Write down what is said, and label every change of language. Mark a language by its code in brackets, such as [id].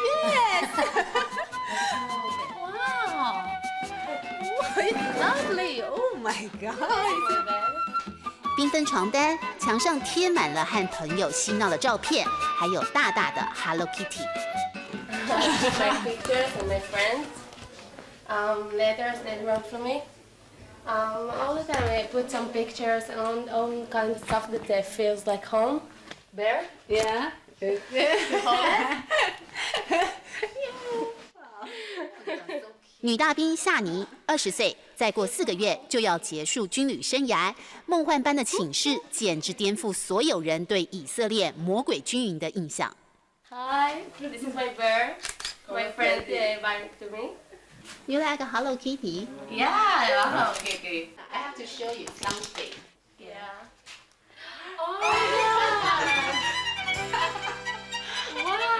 [en] Yes! Wow! It's lovely! Oh my god! [zh] 缤纷床单，墙上贴满了和朋友嬉闹的照片，还有大大的 Hello Kitty。 [en] My pictures and my friends, letters they wrote for me. All the time I put some pictures and all kinds of stuff that feels like home. Bear? Yeah. [zh] 女大兵夏妮20岁，再过4个月就要结束军旅生涯。梦幻般的寝室简直颠覆所有人对以色列魔鬼军营的印象。 [en] Hi, this is my bear. My friend gave it to me. You like a Hello Kitty? Yeah, I love Kitty. I have to show you something. Yeah. Oh yeah! Wow!